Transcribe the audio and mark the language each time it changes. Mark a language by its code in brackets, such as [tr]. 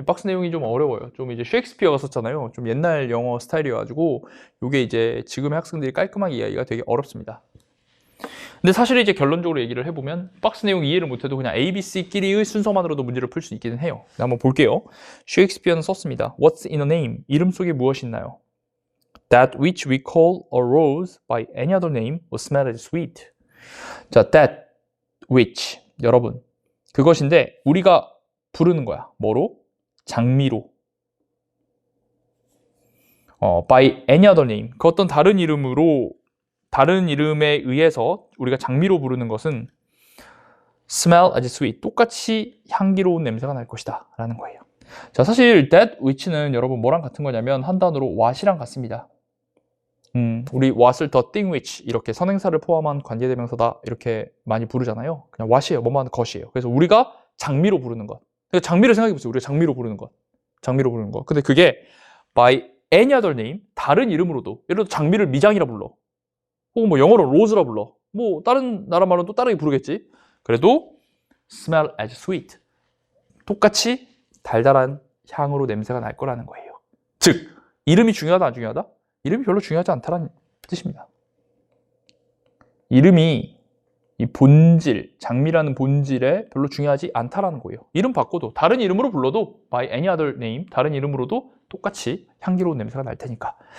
[ko] 박스 내용이 좀 어려워요. 좀 이제 셰익스피어가 썼잖아요. 좀 옛날 영어 스타일이어가지고 이게 이제 지금의 학생들이 깔끔하게 이해하기가 되게 어렵습니다. 근데 사실 이제 결론적으로 얘기를 해보면 박스 내용 이해를 못해도 그냥 A, B, C끼리의 순서만으로도 문제를 풀 수 있기는 해요. 한번 볼게요. 셰익스피어는 썼습니다. [en] What's in a name? [ko] 이름 속에 무엇이 있나요? [en] That which we call a rose by any other name will smell as sweet. [ko] 자, that which, 여러분, 그것인데 우리가 부르는 거야. 뭐로? 장미로. [en] by any other name. [ko] 그 어떤 다른 이름으로, 다른 이름에 의해서 우리가 장미로 부르는 것은 [en] smell as sweet. [ko] 똑같이 향기로운 냄새가 날 것이다. 라는 거예요. 자, 사실 that which는 여러분 뭐랑 같은 거냐면 한 단어로 what이랑 같습니다. 우리 what을 the thing which 이렇게 선행사를 포함한 관계대명사다 이렇게 많이 부르잖아요. 그냥 what이에요. 뭐만 것이에요. 그래서 우리가 장미로 부르는 것. 그러니까 장미를 생각해보세요. 우리가 장미로 부르는 것. 장미로 부르는 것. 근데 그게 [en] by any other name, [ko] 다른 이름으로도 예를 들어 장미를 미장이라 불러. 혹은 뭐 영어로 로즈라 불러. 뭐 다른 나라 말은 또 다르게 부르겠지. [en] 그래도 smell as sweet. [ko] 똑같이 달달한 향으로 냄새가 날 거라는 거예요. 즉, 이름이 중요하다 안 중요하다? 이름이 별로 중요하지 않다는 뜻입니다. 이름이 이 본질, 장미라는 본질에 별로 중요하지 않다라는 거예요. 이름 바꿔도 다른 이름으로 불러도 [en] by any other name, [ko] 다른 이름으로도 똑같이 향기로운 냄새가 날 테니까.